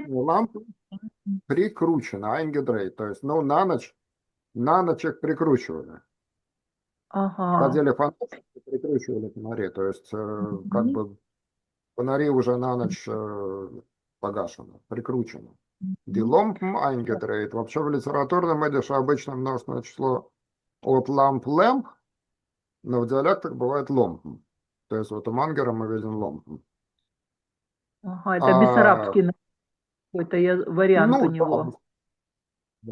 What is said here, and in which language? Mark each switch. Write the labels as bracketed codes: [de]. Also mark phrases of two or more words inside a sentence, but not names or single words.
[ru] лампы прикручены, айнгедрей. То есть, ну, на ночь их прикручивали. Ага. Ходили фонарики, прикручивали фонари. То есть, как бы фонари уже на ночь погашены, прикручены. [yi] די לאמפּן איינגעדרייט. [ru] Вообще в литературном идише обычно множественное число от lamp, но в диалектах бывает lampen. То есть вот у Мангера мы видим lampen. Ага, это бессарабский какой-то вариант у Ну, него. да.